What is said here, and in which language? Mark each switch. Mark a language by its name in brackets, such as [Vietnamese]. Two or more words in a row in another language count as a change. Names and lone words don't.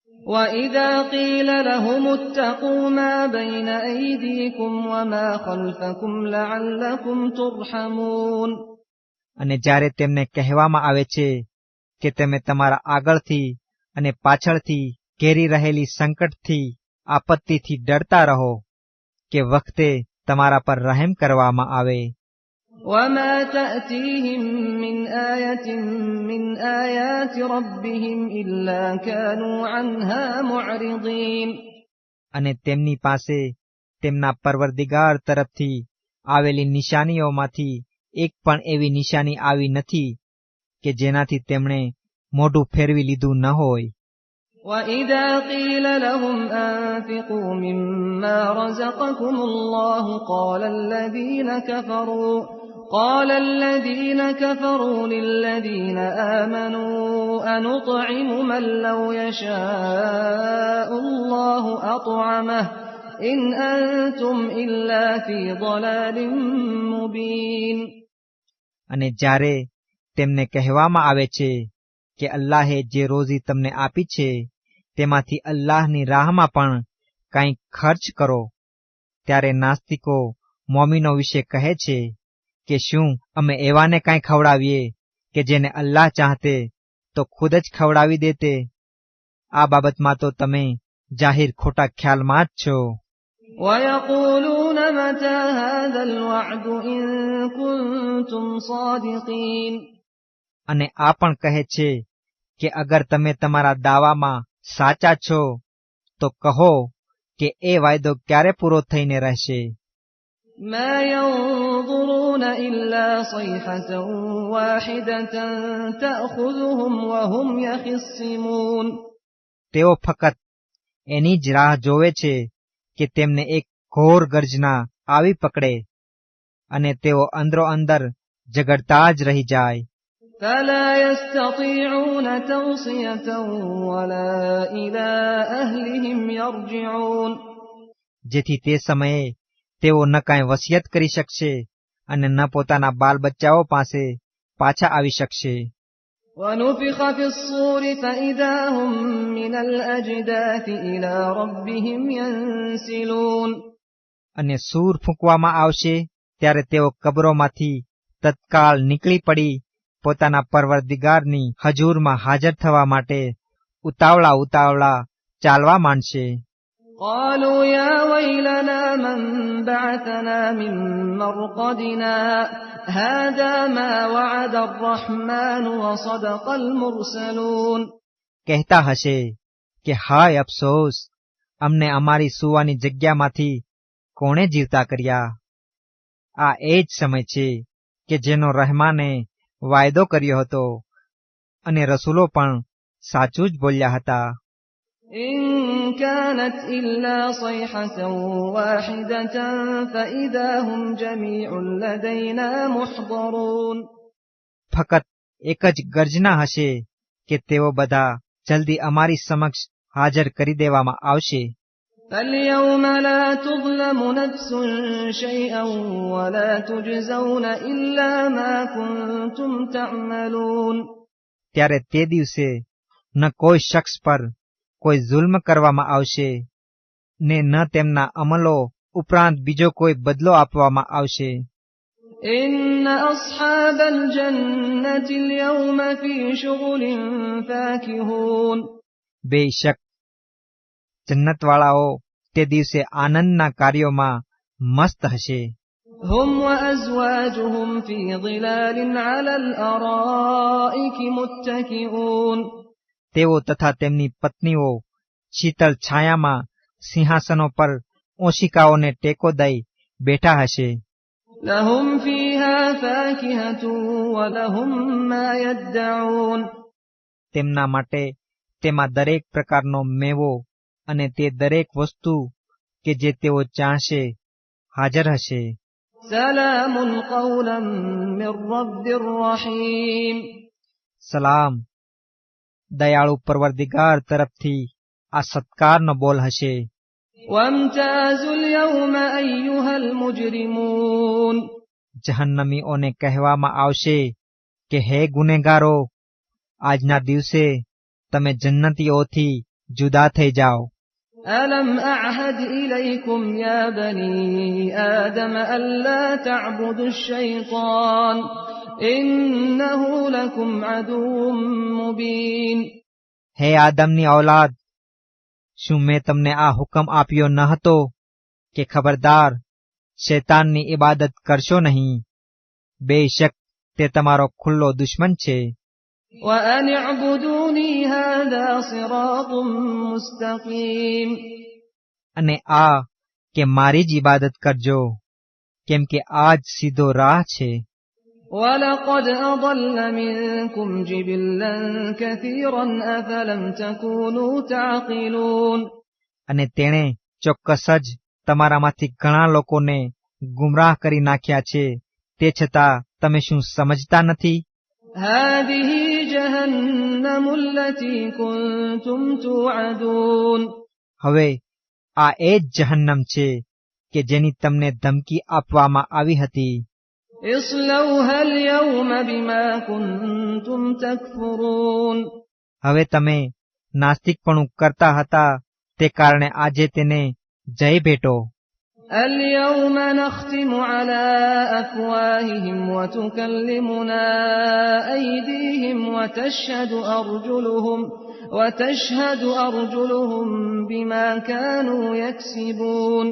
[Arabic] وَإِذَا قِيلَ لَهُمُ اتَّقُوا مَا بَيْنَ أَيْدِيكُمْ وَمَا خَلْفَكُمْ لَعَلَّكُمْ تُرْحَمُونَ [Gujarati] અને જ્યારે તેમને કહેવામાં આવે છે કે તમે તમારા આગળથી અને પાછળથી ઘેરી રહેલી સંકટથી આપત્તિથી ડરતા રહો કે વખતે તમારા પર રહેમ કરવામાં આવે. [Arabic] وَمَا تَأْتِيهِم مِّنْ آيَةٍ مِّنْ آيَاتِ رَبِّهِمْ إِلَّا كَانُوا عَنْهَا مُعْرِضِينَ [Gujarati] અને તેમની પાસે તેમના પરવરદિગાર તરફથી આવેલી નિશાનીઓમાંથી એક પણ એવી નિશાની આવી નથી કે જેનાથી તેમણે મોઢું ફેરવી લીધું ન હોય. [Arabic] وَإِذَا قِيلَ لَهُمْ أَنفِقُوا مِمَّا رَزَقَكُمُ اللَّهُ قَالَ الَّذِينَ كَفَرُوا لِلَّذِينَ آمَنُوا أَنُطْعِمُ مَن لَّوْ يَشَاءُ اللَّهُ أَطْعَمَهُ إِنْ أَنتُمْ إِلَّا فِي ضَلَالٍ مُّبِينٍ [Gujarati] અને જ્યારે તેમને કહેવામાં આવે છે કે અલ્લાહે જે રોઝી તમને આપી છે તેમાંથી અલ્લાહની રાહમાં પણ કંઈક ખર્ચ કરો, ત્યારે નાસ્તિકો મોમીનો વિશે કહે છે કે શું અમે એવાને કંઈ ખવડાવીએ કે જેને અલ્લાહ ચાહતે તો ખુદ જ ખવડાવી દેતે. આ બાબતમાં તો તમે જાહેર ખોટા ખ્યાલમાં જ છો. [Arabic] وَيَقُولُونَ مَتَىٰ هَٰذَا الْوَعْدُ إِن كُنتُمْ صَادِقِينَ [Gujarati] અને આ પણ કહે છે કે અગર તમે તમારા દાવામાં સાચા છો તો કહો કે એ વાયદો ક્યારે પૂરો થઈને રહેશે. [Arabic] مَا يَنظُرُونَ إِلَّا صَيْحَةً وَاحِدَةً تَأْخُذُهُمْ وَهُمْ يَخِصِّمُونَ [Gujarati] તેઓ ફક્ત એની જ રાહ જોવે છે કે તેમને એક ઘોર ગર્જના આવી પકડે અને તેઓ અંદરો અંદર ઝઘડતા જ રહી જાય. [Arabic] فَلَا يَسْتَطِيعُونَ تَوْصِيَةً وَلَا إِلَىٰ أَهْلِهِمْ يَرْجِعُونَ [Gujarati] જેથી તે સમયે તેઓ ન કાંઈ વસિયત કરી શકશે અને ન પોતાના બાલ બચ્ચાઓ પાસે પાછા આવી શકશે. [Arabic] وَنُفِخَ فِي الصُّورِ فَإِذَا هُم مِّنَ الْأَجْدَاثِ إِلَىٰ رَبِّهِمْ يَنسِلُونَ [Gujarati] અને સૂર ફૂંકવામાં આવશે ત્યારે તેઓ કબરોમાંથી તત્કાળ નીકળી પડી પોતાના પરવરદિગારની હજૂરમાં હાજર થવા માટે ઉતાવળા ચાલવા માંડશે. [Arabic] قَالُوا يَا وَيْلَنَا مَن بَعَثَنَا مِن مَّرْقَدِنَا هَٰذَا مَا وَعَدَ الرَّحْمَٰنُ وَصَدَقَ الْمُرْسَلُونَ [Gujarati] કહેતા હશે કે હાય અફસોસ, અમને અમારી સૂવાની જગ્યામાંથી કોણે જીવતા કર્યા. આ એ જ સમય છે કે જેનો રહેમાને વાયદો કર્યો હતો અને રસૂલો પણ સાચું જ બોલ્યા હતા. [Arabic] إِن كَانَتْ إِلَّا صَيْحَةً وَاحِدَةً فَإِذَا هُمْ جَمِيعٌ لَّدَيْنَا مُحْضَرُونَ [Gujarati] ફક્ત એક જ ગર્જના હશે કે તેઓ બધા જલ્દી અમારી સમક્ષ હાજર કરી દેવામાં આવશે. [Arabic] فَالْيَوْمَ لَا تُظْلَمُ نَفْسٌ شَيْئًا وَلَا تُجْزَوْنَ إِلَّا مَا كُنتُمْ تَعْمَلُونَ [Gujarati] ત્યારે તે દિવસે ન કોઈ શખ્સ પર કોઈ જુલ્મ કરવામાં આવશે ને ન તેમના અમલો ઉપરાંત બીજો કોઈ બદલો આપવામાં આવશે. [Arabic] إِنَّ أَصْحَابَ الْجَنَّةِ الْيَوْمَ فِي شُغُلٍ فَاكِهُونَ [Gujarati] બેશક જન્નતવાળાઓ તે દિવસે આનંદના કાર્યોમાં મસ્ત હશે. [Arabic] هُمْ وَأَزْوَاجُهُمْ فِي ظِلَالٍ عَلَى الْأَرَائِكِ مُتَّكِئُونَ [Gujarati] તેઓ તથા તેમની પત્નીઓ શીતળ છાયામાં સિંહાસનો પર ઓશિકાઓને ટેકો દઈ બેઠા હશે. [Arabic] لَهُمْ فِيهَا فَاكِهَةٌ وَلَهُم مَّا يَدَّعُونَ [Gujarati] તેમના માટે તેમાં દરેક પ્રકારનો મેવો અને તે દરેક વસ્તુ કે જે તેઓ ચાહશે હાજર હશે. [Arabic] سَلَامٌ قَوْلًا مِّن رَّبٍّ رَّحِيمٍ [Gujarati] સલામ, દયાળુ પરવરદિગાર તરફથી આ સત્કારનો બોલ હશે. [Arabic] وَامْتَازُوا الْيَوْمَ أَيُّهَا الْمُجْرِمُونَ [Gujarati] જહન્નમીઓને કહેવામાં આવશે કે હે ગુનેગારો, આજના દિવસે તમે જન્નતીઓથી જુદા થઈ જાઓ. [Arabic] ألم أعهد إليكم يا بني آدم ألا تعبدوا الشيطان إنه لكم عدو مبين. [Gujarati] હે આદમની ઔલાદ, શું મેં તમને આ હુકમ આપ્યો ન હતો કે ખબરદાર શૈતાનની ઇબાદત કરશો નહીં? બેશક તે તમારો ખુલ્લો દુશ્મન છે. [Arabic] وأن اعبدوني هذا صراط مستقيم. [Gujarati] અને આ કે મારી જ ઇબાદત કરજો, કેમ કે આ જ સીધો રાહ છે. [Arabic] ولقد أضل منكم جبلا كثيرا أفلم تكونوا تعقلون. [Gujarati] અને તેણે ચોક્કસ જ તમારામાંથી ઘણા લોકોને ગુમરાહ કરી નાખ્યા છે, તે છતાં તમે શું સમજતા નથી? [Arabic] هذه جهنم التي كنتم توعدون. [Gujarati] હવે આ એ જ જહન્નમ છે કે જેની તમને ધમકી આપવામાં આવી હતી. [Arabic] اصلوها اليوم بما كنتم تكفرون. [Gujarati] હવે તમે નાસ્તિકપણું કરતા હતા તે કારણે આજે તેને જય ભેટો. [Arabic] اليوم نختم على أفواههم وتكلمنا أيديهم وتشهد أرجلهم بما كانوا يكسبون.